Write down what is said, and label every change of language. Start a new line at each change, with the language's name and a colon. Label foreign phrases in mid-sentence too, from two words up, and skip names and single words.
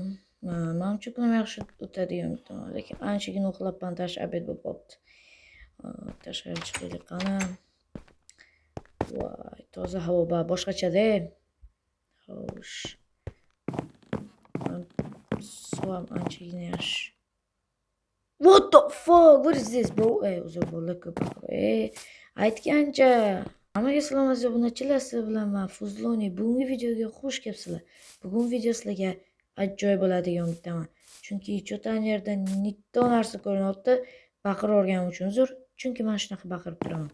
Uzbek: Menimcha kunim yaxshi o'tadi degan umiddaman. Lekin anchagina uxlabman, tash obed bo'lib qolibdi. Tashqariga chiqaylik qani. Voy, toza havo boshqacha-da. Xo'sh. Suvam anchagina yaxshi.
English: What the fuck? What is this, bro?
Uzbek: O'zi bola ko'p. Aytgancha. Hammaga salom aziz obunachilar, sizlar bilan men Fuzloniy. Bugungi videoga xush kelibsizlar. Bugun video sizlarga ajoyib bo'ladi degan umiddaman. Chunki cho'tan yerda nitta narsa ko'rinyapti. Baqiraverganim uchun uzr. Chunki men shunaqa baqirib turaman.